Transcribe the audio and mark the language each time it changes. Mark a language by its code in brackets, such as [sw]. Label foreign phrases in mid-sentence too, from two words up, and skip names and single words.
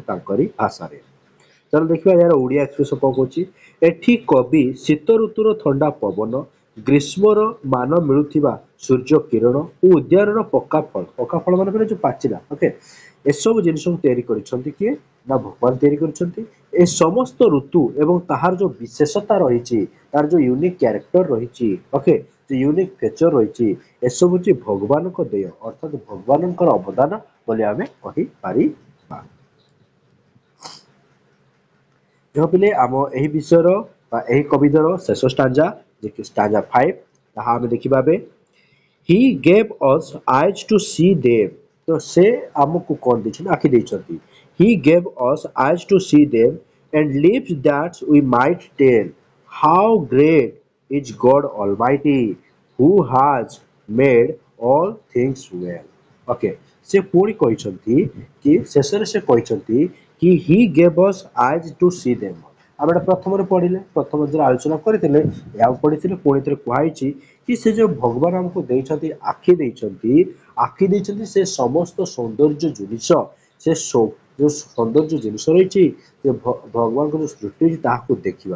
[or] ତାଙ୍କରି ଭାଷାରେ ଚାଲ ଦେଖିବା ଏହାର ଓଡ଼ିଆ ଏକ୍ସପ୍ରେସନ କଣ କହୁଛି ଏଠି କବି ଶୀତ ଋତୁର ଥଣ୍ଡା ପବନ ଗ୍ରୀଷ୍ମର ମାନ ମିଳୁଥିବା ସୂର୍ଯ୍ୟ କିରଣ ଓ ଉଦ୍ୟାନର ପକ୍କା ଫଳ ମାନେ ଯୋଉ ପାଚିଲା ଓକେ ଏସବୁ ଜିନିଷକୁ ତିଆରି କରିଛନ୍ତି କିଏ ନା ଭଗବାନ ତିଆରି କରିଛନ୍ତି ଏ ସମସ୍ତ ଋତୁ ଏବଂ ତାହାର ଯୋଉ ବିଶେଷତା ରହିଛି ତାର ଯୋଉ [en] unique character [or] ରହିଛି ଓକେ ଯୋଉ [en] unique feature [or] ରହିଛି ଏସବୁ ହଉଛି ଭଗବାନଙ୍କ ଦେୟ ଅର୍ଥାତ ଭଗବାନଙ୍କର ଅବଦାନ ବୋଲି ଆମେ କହିପାରିବା ପିଲେ ଆମ ଏହି ବିଷୟର ବା ଏହି କବିତାର ଶେଷ ଷ୍ଟାଞ୍ଜା ଯେ କି ଷ୍ଟାଞ୍ଜା 5 ତାହା ଆମେ ଦେଖିବା ଏବେ [en] He gave us eyes to see them [or] ତ ସେ ଆମକୁ କଣ ଦେଇଛନ୍ତି ଆଖି ଦେଇଛନ୍ତି [en] He gave us eyes to see them and lips that we might tell how great is God Almighty who has made all things well [or] ଓକେ ସେ ପୁଣି କହିଛନ୍ତି କି ଶେଷରେ ସେ କହିଛନ୍ତି କି [en] He gave us eyes to see them [or] ଆମେ ଏଟା ପ୍ରଥମରେ ପଢିଲେ ପ୍ରଥମ ଯେତେବେଳେ ଆଲୋଚନା କରିଥିଲେ ଏହା ପଢିଥିଲେ ପୁଣି ଥରେ କୁହାଯାଇଛି କି ସେ ଯୋଉ ଭଗବାନ ଆମକୁ ଦେଇଛନ୍ତି ଆଖି ଦେଇଛନ୍ତି ସେ ସମସ୍ତ ସୌନ୍ଦର୍ଯ୍ୟ ଜିନିଷ ସେ ଯୋଉ ସୌନ୍ଦର୍ଯ୍ୟ ଜିନିଷ ରହିଛି ଯେ ଭଗବାନଙ୍କ ଯୋଉ ସୃଷ୍ଟି ହେଇଛି ତାହାକୁ ଦେଖିବା